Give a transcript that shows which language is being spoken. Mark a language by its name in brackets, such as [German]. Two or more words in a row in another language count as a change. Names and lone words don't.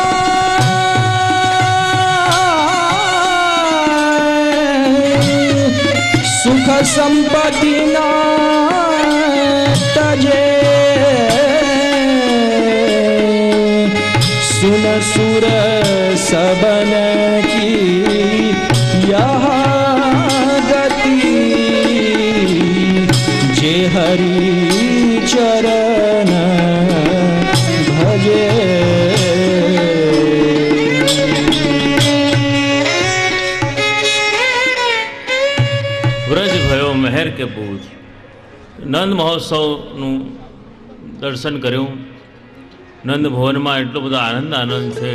[Hindi] सुख संपत्ति ना तजे सुन सुर सबन की यह गति जे हरि चरण भजे व्रज भयो महेर के पूज [Gujarati] નંદ મહોત્સવનું દર્શન કર્યું. નંદ ભવનમાં એટલો બધો આનંદ છે.